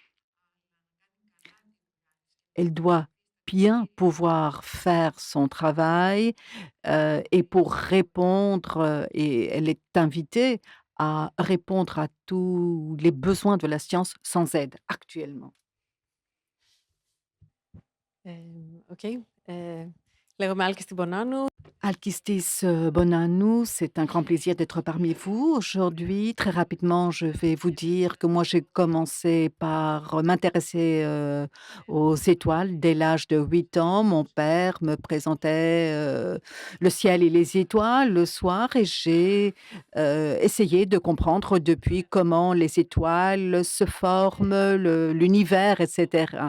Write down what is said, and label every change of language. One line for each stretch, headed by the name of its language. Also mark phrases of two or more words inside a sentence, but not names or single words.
French: Elle doit bien pouvoir faire son travail, et pour répondre, et elle est invitée à répondre à tous les besoins de la science sans aide actuellement. Ok.
Greek: Λέγομαι Άλκη στην Πονάνου.
French: Alkistis Bonanou, c'est un grand plaisir d'être parmi vous aujourd'hui. Très rapidement, je vais vous dire que moi, j'ai commencé par m'intéresser aux étoiles dès l'âge de 8 ans. Mon père me présentait le ciel et les étoiles le soir et j'ai essayé de comprendre depuis comment les étoiles se forment, l'univers, etc.